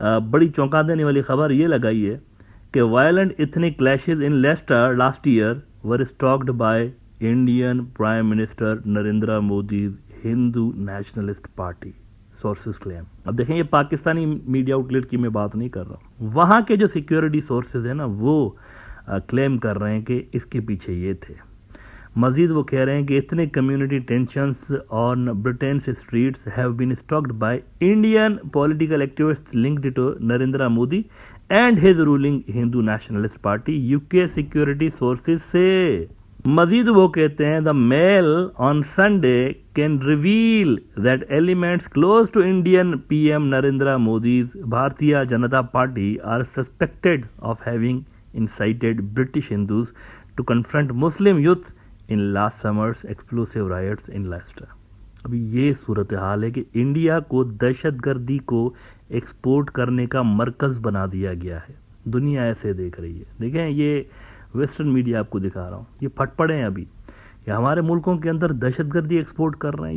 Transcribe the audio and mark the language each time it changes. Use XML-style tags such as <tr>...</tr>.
<ur>بڑی چونکا دینے والی خبر یہ لگائی ہے کہ</ur> <en>Violent ethnic clashes in Leicester last year were stoked by Indian prime minister Narendra Modi Hindu nationalist party, sources claim.</en> <ur>اب دیکھیں، یہ پاکستانی میڈیا آؤٹ لیٹ کی میں بات نہیں کر رہا ہوں، وہاں کے جو سیکیورٹی سورسز ہیں نا، وہ کلیم کر رہے ہیں کہ اس کے پیچھے یہ تھے۔ مزید وہ کہہ رہے ہیں کہ اتنے</ur> <en>Community tensions on Britain's streets have been stoked by Indian political activists linked to Narendra Modi and his ruling Hindu Nationalist Party, UK security sources سے.</en> <ur>مزید وہ کہتے ہیں</ur> <en>the Mail on Sunday can reveal that elements close to Indian PM Narendra Modi's Bharatiya Janata Party are suspected of having incited British Hindus to confront Muslim youth in last summer's explosive riots in Leicester.</en> <ur>ابھی یہ صورتحال ہے کہ India کو دہشت گردی کو export کرنے کا مرکز بنا دیا گیا ہے. دنیا ایسے دیکھ رہی ہے. دیکھیں یہ ویسٹرن میڈیا آپ کو دکھا رہا ہوں, یہ پھٹ پڑے ہیں ابھی کہ ہمارے ملکوں کے اندر دہشت گردی ایکسپورٹ کر رہے ہیں.</ur>